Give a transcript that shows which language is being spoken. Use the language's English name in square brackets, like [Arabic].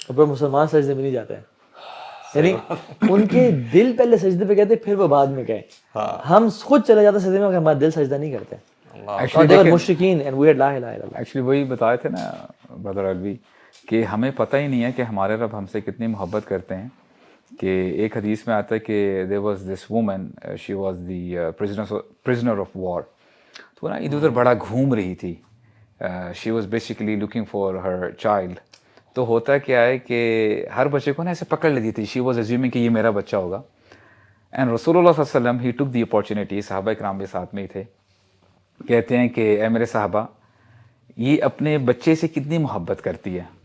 [Urdu] اور مسلمان سجدے میں نہیں جاتے ہیں, یعنی ان کے دل پہلے سجدے پہ گئے پھر وہ بعد میں گئے. ہم خود چلے جاتے سجدے میں, ہمارا دل سجدہ نہیں کرتے. مشرکین اینڈ وی لا الہ الا اللہ. ایکچولی وہی بتائے تھے نا برادر الوی کہ ہمیں پتہ ہی نہیں ہے کہ ہمارے رب ہم سے کتنی محبت کرتے ہیں. کہ ایک حدیث میں آتا ہے کہ [English] there was this woman, she was the prisoner of war. [Urdu] تو نا ادھر ادھر بڑا گھوم رہی تھی. [English] She was basically looking for her child. [Urdu] تو ہوتا کیا ہے کہ ہر بچے کو نا ایسے پکڑ لیتی تھی. [English] She was assuming [Urdu] کہ یہ میرا بچہ ہوگا. And رسول اللہ صلی اللہ علیہ وسلم [English] he took the opportunity, [Urdu] صحابہ کرام بھی ساتھ میں ہی تھے, کہتے ہیں کہ اے میرے صحابہ, یہ اپنے بچے سے کتنی محبت کرتی ہے.